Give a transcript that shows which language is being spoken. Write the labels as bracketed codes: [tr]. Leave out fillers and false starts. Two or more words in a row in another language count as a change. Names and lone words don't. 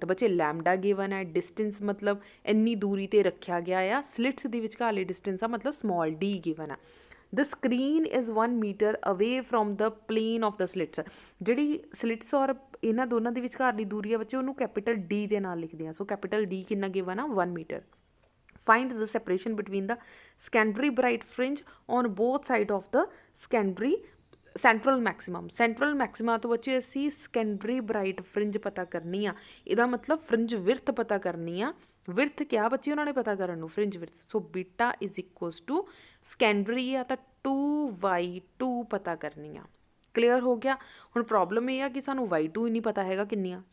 [pa] ਬੱਚੇ [en] lambda given [pa] ਹੈ, ਡਿਸਟੈਂਸ ਮਤਲਬ ਇੰਨੀ ਦੂਰੀ ਤੇ ਰੱਖਿਆ ਗਿਆ ਆ, ਸਲਿਟਸ ਦੀ ਵਿਚਕਾਰਲੀ ਡਿਸਟੈਂਸ ਆ ਮਤਲਬ [en] small d given [pa] ਆ। [en] the screen is 1 meter away from the plane of the slits. [pa] ਜਿਹੜੀ ਸਲਿਟਸ ਔਰ ਇਹਨਾਂ ਦੋਨਾਂ ਦੇ ਵਿਚਕਾਰਲੀ ਦੂਰੀ ਆ ਬੱਚੇ, ਉਹਨੂੰ [en] capital D [pa] ਦੇ ਨਾਲ ਲਿਖਦੇ ਆ। ਸੋ [en] capital D [pa] ਕਿੰਨਾ ਗਿਵਨ ਆ 1 ਮੀਟਰ। [en] Find the separation between the secondary bright fringe on both sides of the secondary central maximum। central maxima [pa] ਤੋਂ ਬੱਚੇ ਅਸੀਂ [en] secondary bright fringe [pa] ਪਤਾ ਕਰਨੀ ਆ, ਇਹਦਾ ਮਤਲਬ [en] fringe width [pa] ਪਤਾ ਕਰਨੀ ਆ। width ਕਿਆ ਬੱਚੇ ਉਹਨਾਂ ਨੇ ਪਤਾ ਕਰਨ ਨੂੰ, [en] fringe width। so beta is equals to secondary [pa] ਆ ਤਾਂ 2/2 ਪਤਾ ਕਰਨੀ ਆ। ਕਲੀਅਰ ਹੋ ਗਿਆ। ਹੁਣ ਪ੍ਰੋਬਲਮ ਇਹ ਆ ਕਿ ਸਾਨੂੰ y2 ਹੀ ਨਹੀਂ ਪਤਾ ਹੈਗਾ ਕਿੰਨੀ ਆ।